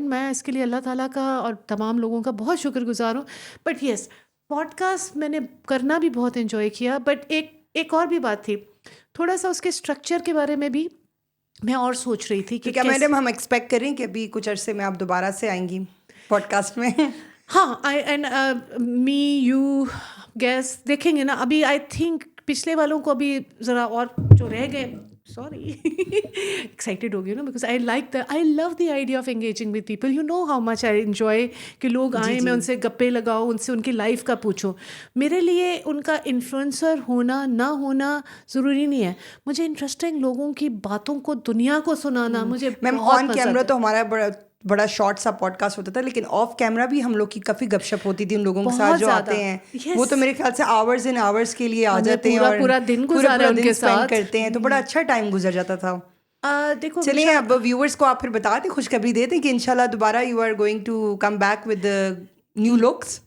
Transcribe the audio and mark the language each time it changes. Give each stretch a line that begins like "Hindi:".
Urdu: میں اس کے لیے اللہ تعالیٰ کا اور تمام لوگوں کا بہت شکر گزار ہوں. بٹ یس پوڈ کاسٹ میں نے کرنا بھی بہت انجوائے کیا. بٹ ایک اور بھی بات تھی، تھوڑا سا اس کے اسٹرکچر کے بارے میں بھی میں اور سوچ رہی تھی کہ کیا میڈم ہم ایکسپیکٹ کریں کہ ابھی کچھ عرصے میں آپ دوبارہ سے آئیں گی پوڈ کاسٹ میں؟ ہاں اینڈ می یو گیس دیکھیں گے نا. ابھی
English: I think
Urdu: پچھلے والوں کو ابھی ذرا اور جو رہ گئے، سوری ایکسائٹیڈ ہو گئی نا
English: Because I love the idea of engaging with people. You know how much I enjoy
Urdu: کہ لوگ آئیں، میں ان سے گپے لگاؤ، ان سے ان کی لائف کا پوچھو. میرے لیے ان کا انفلوئنسر ہونا نہ ہونا ضروری نہیں ہے، مجھے انٹرسٹنگ لوگوں کی باتوں کو دنیا کو سنانا مجھے میم آن کیمرہ تو ہمارا بڑا شارٹ سا پوڈ کاسٹ ہوتا تھا، لیکن آف کیمرہ بھی ہم لوگ کی کافی گپ شپ ہوتی تھی ان لوگوں کے ساتھ جو آتے ہیں. وہ تو میرے خیال سے
English: hours and hours
Urdu: کے لیے آ جاتے ہیں اور پورا دن گزارا ان کے ساتھ کرتے ہیں، تو بڑا اچھا ٹائم گزر جاتا تھا. دیکھو چلیے اب ویورس کو آپ پھر بتا دیں، خوشخبری دے دیں کہ انشاءاللہ دوبارہ
English: You are going to come back with new looks.